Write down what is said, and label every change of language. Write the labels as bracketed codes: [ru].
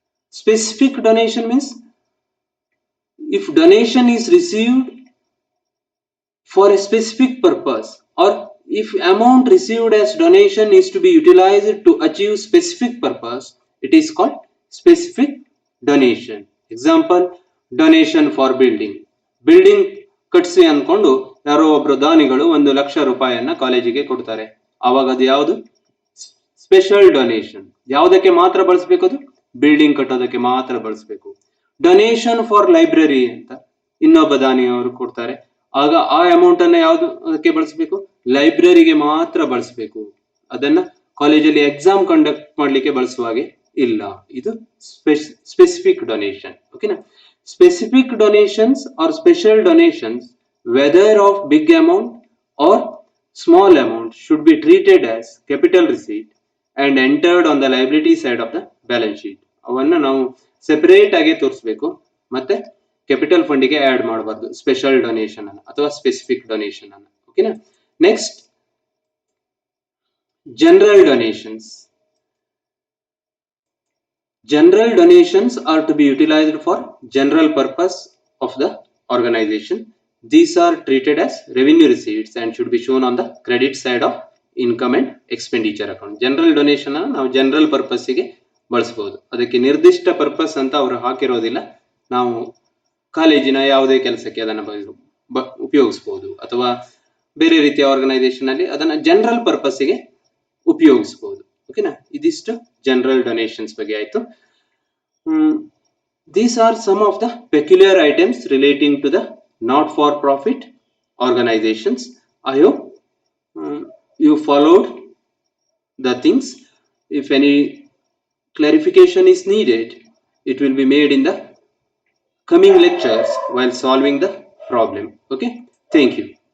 [en] Specific donation means if donation is received for a specific purpose, or if amount received as donation is to be utilized to achieve specific purpose, it is called specific donation. Example, donation for building. [kn] Building ಕಟ್ಸಿ ಅನ್ಕೊಂಡು ಯಾರೋ ಒಬ್ರು ದಾನಿಗಳು 1,00,000 ರೂಪಾಯಿಯನ್ನ ಕಾಲೇಜಿಗೆ ಕೊಡ್ತಾರೆ. ಆವಾಗ ಅದು ಯಾವುದು? Special donation. ಯಾವುದಕ್ಕೆ ಮಾತ್ರ ಬಳಸಬೇಕು? ಅದು ಬಿಲ್ಡಿಂಗ್ ಕಟ್ಟೋದಕ್ಕೆ ಮಾತ್ರ ಬಳಸಬೇಕು. ಡೊನೇಷನ್ ಫಾರ್ ಲೈಬ್ರರಿ ಅಂತ ಇನ್ನೊಬ್ಬ ದಾನಿಯವರು ಕೊಡ್ತಾರೆ, ಆಗ ಆ ಅಮೌಂಟ್ ಅನ್ನ ಯಾವುದಕ್ಕೆ ಬಳಸಬೇಕು? ಲೈಬ್ರರಿಗೆ ಮಾತ್ರ ಬಳಸಬೇಕು. ಅದನ್ನ ಕಾಲೇಜಲ್ಲಿ ಎಕ್ಸಾಮ್ ಕಂಡಕ್ಟ್ ಮಾಡ್ಲಿಕ್ಕೆ ಬಳಸುವ ಹಾಗೆ ಇಲ್ಲ. [en] ಇದು specific donation. ಓಕೆನಾ? Specific donations are special donations, whether of big amount or small amount, should be treated as capital receipt and entered on the liability side of the balance sheet. [kn] ಅವನ್ನ ನಾವು separate ಆಗಿ ತೋರಿಸಬೇಕು, ಮತ್ತೆ capital ಫಂಡಿಗೆ add ಮಾಡಬಾರ್ದು special donation ಅನ್ನ ಅಥವಾ specific donation ಅನ್ನ. ಓಕೆನಾ? [en] Next, general donations. General donations are to be utilized for general purpose of the organization. These are treated as revenue receipts and should be shown on the credit side of income and expenditure account. [kn] General donation ನಾವು general ಪರ್ಪಸ್ಸಿಗೆ ಬಳಸಬಹುದು. ಅದಕ್ಕೆ ನಿರ್ದಿಷ್ಟ purpose ಅಂತ ಅವರು ಹಾಕಿರೋದಿಲ್ಲ. ನಾವು ಕಾಲೇಜಿನ ಯಾವುದೇ ಕೆಲಸಕ್ಕೆ ಅದನ್ನು ಉಪಯೋಗಿಸಬಹುದು, ಅಥವಾ ಬೇರೆ ರೀತಿಯ ಆರ್ಗನೈಸೇಷನ್ ಅಲ್ಲಿ ಅದನ್ನ ಜನರಲ್ ಪರ್ಪಸ್ಸಿಗೆ ಉಪಯೋಗಿಸಬಹುದು. ಓಕೆನಾ? ಇದಿಷ್ಟು ಜನರಲ್ ಡೊನೇಷನ್ಸ್ ಬಗ್ಗೆ ಆಯ್ತು. [en] These are some of the peculiar items relating to the not for profit organizations. I hope you followed the things. If any clarification is needed, it will be made in the coming lectures while solving the problem. Okay, thank you.